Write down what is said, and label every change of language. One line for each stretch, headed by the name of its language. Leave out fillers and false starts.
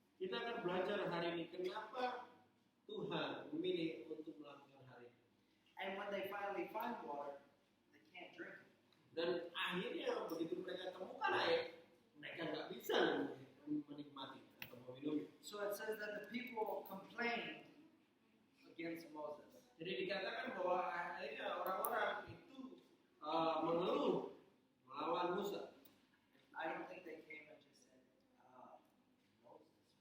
Indonesian: Kita akan belajar hari ini kenapa Tuhan memilih untuk melakukan hari ini.
English: And when they finally find water, they can't drink it.
Indonesian: Dan akhirnya begitu mereka temukan air, mereka nggak bisa menikmati atau meminumnya.
English: So it says that the people complained against Moses.
Indonesian: Jadi dikatakan bahwa akhirnya orang-orang itu mengeluh melawan Musa.
English: I don't think they came and just said, Moses,